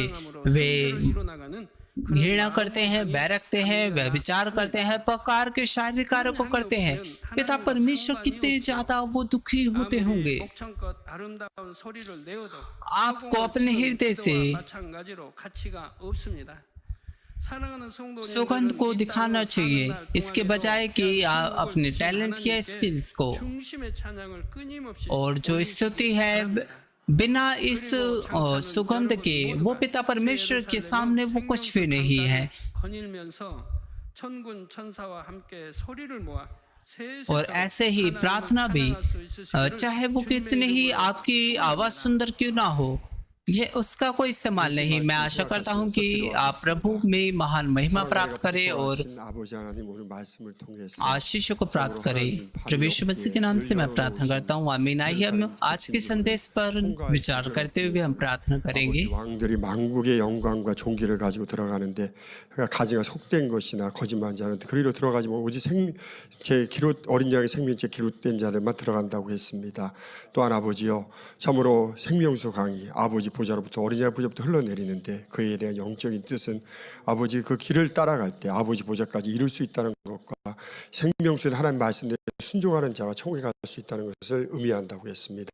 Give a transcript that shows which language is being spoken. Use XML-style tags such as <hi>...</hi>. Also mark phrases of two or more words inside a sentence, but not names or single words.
<hi>वे घृणा करते हैं, बैर रखते हैं, व्यभिचार करते हैं, प्रकार के शारीरिक कार्यों को करते हैं। पिता परमेश्वर कितने ज्यादा वो दुखी होते होंगे। आपको अपने हृदय से</hi> <ko>사랑하는 성도님들은</ko> <hi>सुगंध को</hi> <ko>이</ko> <hi>दिखाना</hi> <ko>땅을</ko> <hi>चाहिए,</hi> <ko>사는 날</ko> <hi>इसके</hi> <ko>동안에도</ko> <hi>बजाय कि</hi> <ko>충고를</ko> <hi>अपने</hi> <ko>주신</ko> <hi>टैलेंट या</hi> <ko>하나님께</ko> <hi>स्किल्स को,</hi> <ko>중심의 찬양을 끊임없이</ko> <hi>और जो</hi> <ko>올리시기</ko> <hi>स्तुति है</hi> <ko>바랍니다.</ko> <hi>बिना इस</hi> <ko>그리고 장차는</ko> <hi>सुगंध</hi> <ko>여러분</ko> <hi>के, वो</hi> <ko>모두가</ko> <hi>पिता परमेश्वर के</hi> <ko>새</ko> <hi>सामने वो</hi> <ko>예루살렘</ko> <hi>कुछ भी नहीं है।</hi> <ko>생명수 강가를 거닐면서 천군 천사와 함께 소리를 모아</ko> <hi>और ऐसे ही प्रार्थना भी, चाहे वो कितने ही आपकी आवाज सुंदर क्यों ना हो, ये उसका कोई इस्तेमाल नहीं। मैं आशा करता हूँ कि आप प्रभु में महान महिमा प्राप्त करें और आशीषों को प्राप्त करें। प्रभु यीशु मसीह के नाम से मैं प्रार्थना करता हूँ, आमीन। आइए हम आज के संदेश पर विचार करते हुए हम प्रार्थना करेंगे।</hi> <ko>왕들이 만국의 영광과 존귀를 가지고 들어가는데 가지가 속된 것이나 거짓말한 자는 그리로 들어가지 못, 오직 제 기록 어린 양의 생명체 기록된 자들만 들어간다고 했습니다. 또한 아버지요, 참으로 생명수 강이 아버지 보좌로부터 어린 양 보좌부터 흘러내리는데 그에 대한 영적인 뜻은 아버지 그 길을 따라갈 때 아버지 보좌까지 이룰 수 있다는 것과 생명수에 하나님 말씀대로 순종하는 자와 천국에 갈 수 있다는 것을 의미한다고 했습니다.</ko>